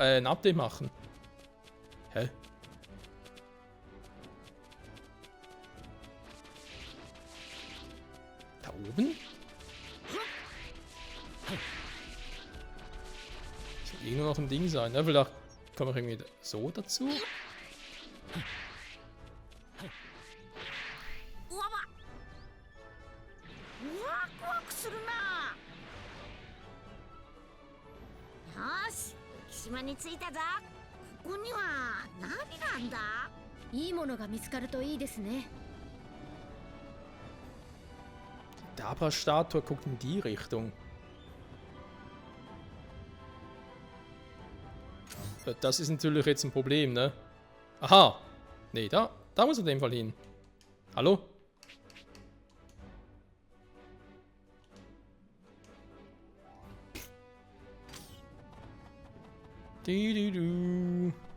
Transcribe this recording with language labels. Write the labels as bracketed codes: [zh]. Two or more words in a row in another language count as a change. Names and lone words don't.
[de] Ein Update machen? Hä? Da oben? Soll eh nur noch ein Ding sein, ne? Vielleicht kommen wir irgendwie so dazu. うわば。 [ja] ワクワクするな。よし、浮島に着いたぞ。ここには何なんだ？いいものが見つかるといいですね。 [de] Die Dabra-Statue guckt in die Richtung. Das ist natürlich jetzt ein Problem, ne? Aha! Nee, da muss er in dem Fall hin. Hallo? Du.